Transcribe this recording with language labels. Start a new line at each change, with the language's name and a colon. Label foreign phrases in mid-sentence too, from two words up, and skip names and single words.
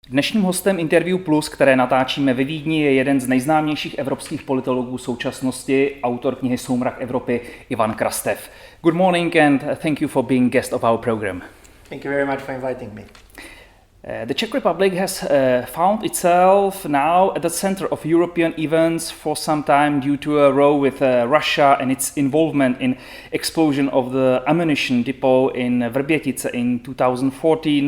Czech: Dnešním hostem Interview Plus, které natáčíme ve Vídni, je jeden z nejznámějších evropských politologů současnosti, autor knihy Soumrak Evropy Ivan Krastev.
English: Good morning and thank you for being guest of our program. Thank you very much for inviting me. The Czech Republic has found itself now at the center of European events for some time due to a row with Russia and its involvement in explosion of the ammunition depot in Vrbětice in 2014.